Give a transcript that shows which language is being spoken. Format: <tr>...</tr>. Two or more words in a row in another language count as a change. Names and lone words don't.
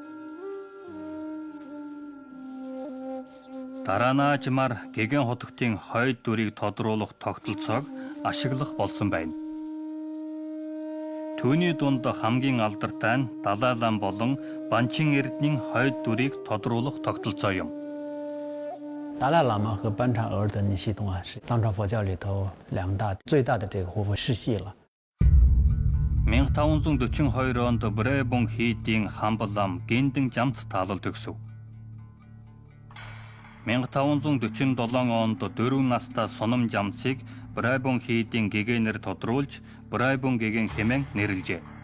<mn>Дараанаажмаар гэгэн хотогтын хойд дүрийг тодруулах тогтолцоог ашиглах болсон байна. Түүний дунд хамгийн алдартай нь Далай лам болон Банчин эрдэнийн хойд дүрийг тодруулах тогтолцоо юм.</mn> <zh>达赖喇嘛和班禅额尔德尼系统啊，是藏传佛教里头最大的这个活佛世系了。</zh> <mn>1542 онд Брайбун хийдийн Хамбалам Гиндэн жамц таалал төгсөв. 1547 онд 4 настай Сунам жамцыг Брайбун хийдийн гэгэнээр тодруулж Брайбун гэгэн хэмээн нэрлэжээ.</mn>